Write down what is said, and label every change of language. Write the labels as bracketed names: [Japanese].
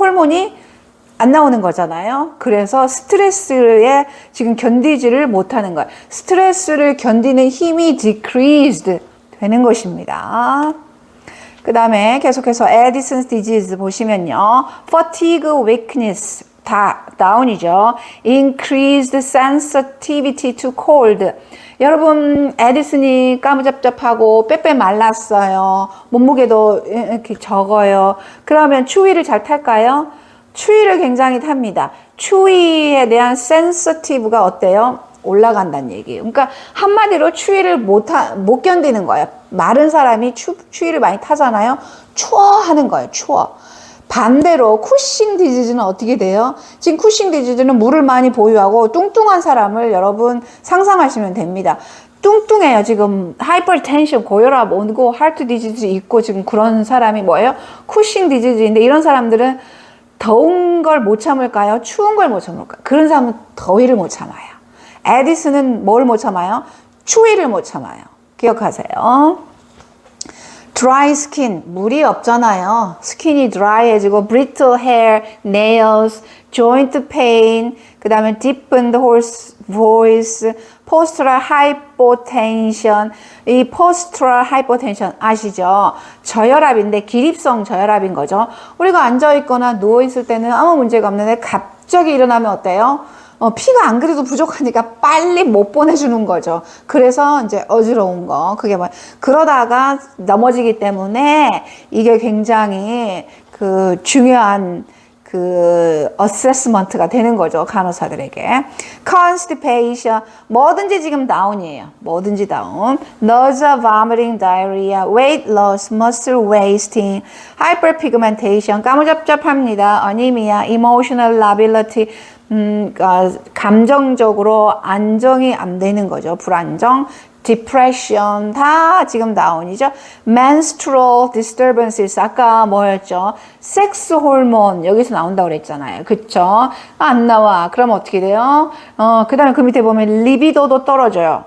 [Korean] 호르몬이 안 나오는 거잖아요. 그래서 스트레스에 지금 견디지를 못하는 거예요. 스트레스를 견디는 힘이 decreased 되는 것입니다. 그 다음에 계속해서 에디슨스 디지즈 보시면요. fatigue, weakness 다 다운이죠. [English] increased sensitivity to cold. [Korean] 여러분 에디슨이 까무잡잡하고 빼빼 말랐어요. 몸무게도 이렇게 적어요. 그러면 추위를 잘 탈까요? 추위를 굉장히 탑니다. 추위에 대한 sensitive가 어때요? 올라간다는 얘기예요. 그러니까 한마디로 추위를 못 견디는 거예요. 마른 사람이 추위를 많이 타잖아요. 추워하는 거예요. 추워. 반대로 쿠싱 디지즈는 어떻게 돼요? 지금 쿠싱 디지즈는 물을 많이 보유하고 뚱뚱한 사람을 여러분 상상하시면 됩니다. 뚱뚱해요. 지금 하이퍼텐션, 고혈압 오고 하트 디지즈 있고 지금 그런 사람이 뭐예요? 쿠싱 디지즈인데 이런 사람들은 더운 걸 못 참을까요? 추운 걸 못 참을까요? 그런 사람은 더위를 못 참아요. 에디슨은 뭘 못 참아요? 추위를 못 참아요. 기억하세요. dry skin, 물이 없잖아요. 스킨이 dry해지고 [English] brittle hair, nails, joint pain, [Korean] 그 다음에 [English] deepened hoarse voice, postural hypotension. [Korean] 이 postural hypotension 아시죠? 저혈압인데 기립성 저혈압인 거죠. 우리가 앉아있거나 누워있을 때는 아무 문제가 없는데 갑자기 일어나면 어때요? 피가 안 그래도 부족하니까 빨리 못 보내주는 거죠. 그래서 이제 어지러운 거. 그게 그러다가 넘어지기 때문에 이게 굉장히 중요한 어세스먼트가 되는 거죠. 간호사들에게. constipation. 뭐든지 지금 다운이에요. 뭐든지 다운. [English] nausea, vomiting, diarrhea, weight loss, muscle wasting, hyperpigmentation. [Korean] 까무잡잡합니다. [English] anemia, emotional lability. [Korean] 감정적으로 안정이 안 되는 거죠. 불안정. depression 다 지금 다운이죠. menstrual disturbances 아까 뭐였죠? 섹스 호르몬 여기서 나온다고 그랬잖아요. 그쵸? 안 나와. 그럼 어떻게 돼요? 그 다음에 그 밑에 보면 libido도 떨어져요.